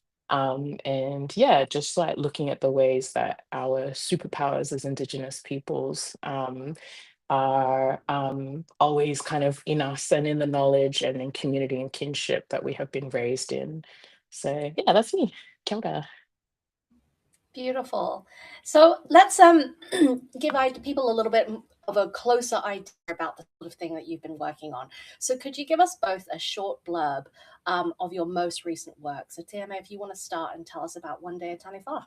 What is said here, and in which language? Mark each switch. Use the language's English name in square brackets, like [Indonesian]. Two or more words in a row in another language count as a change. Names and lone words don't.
[English] And yeah, just like looking at the ways that our superpowers as Indigenous peoples are always kind of in us and in the knowledge and in community and kinship that we have been raised in. So yeah, that's me. [Māori] Kia ora. [English] Beautiful. So let's give people a little bit of a closer idea about the sort of thing that you've been working on. So could you give us both a short blurb of your most recent work? So Tīhema, if you want to start and tell us about One Day at Taniwha.